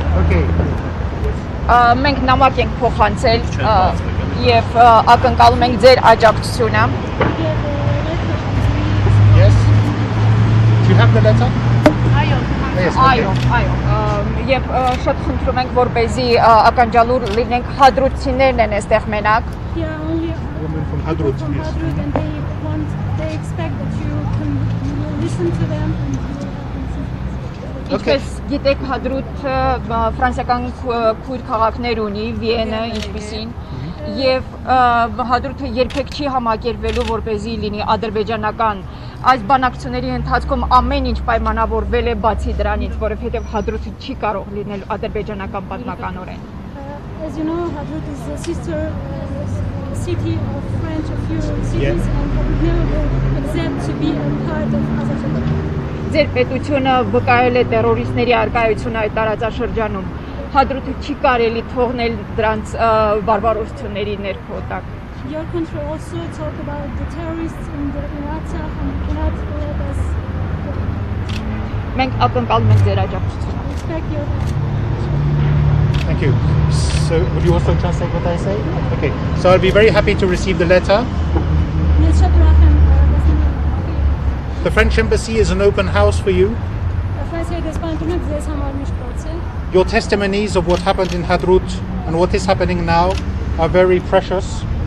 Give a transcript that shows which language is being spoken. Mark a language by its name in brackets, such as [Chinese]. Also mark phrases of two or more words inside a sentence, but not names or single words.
[English] Okay. [Armenian] Մենք նամակ ենք փոխանցել եւ ակնկալում ենք ձեր աջակցությունը։ [English] Yes. Do you have the letter? Yes, okay. [Armenian] Այո, եւ շատ խնդրում ենք, որպեսզի ականջալուր լինենք, հադրութցիներն են այստեղ մենակ։ [English] Woman from Hadrut. Yes. And they expect that you can listen to them and [Armenian] Ինչպես գիտեք, Հադրութը ֆրանսիական քույր քաղաքներ ունի, Վիենը, ինչպիսին, եւ Հադրութը երբեք չի համակերպվելու, որպեսզի լինի ադրբեջանական։ Այս բանակցությունների ընթացքում ամեն ինչ պայմանավորվել է բացի դրանից, որովհետեւ Հադրութը չի կարող լինել ադրբեջանական պատմականորեն։ [English] As you know, Hadrut is the sister city of French of Europe cities and would never accept to be a part of Azerbaijan. [Armenian] Ձեր պետությունը վկայել է terroristների արկայությունը այդ տարածաշրջանում։ Հադրութը չի կարելի թողնել դրանց բարբարոսությունների ներքո տակ։ [English] Your country also talk about the terrorists in the Iraq and you cannot let us [Armenian] Մենք ակնկալում ենք ձեր աջակցությունը։ [English] respect your Thank you. So, would you also translate what I say? Okay. So, I'll be very happy to receive the letter. The French embassy is an open house for you. Your testimonies of what happened in Hadrut and what is happening now are very precious.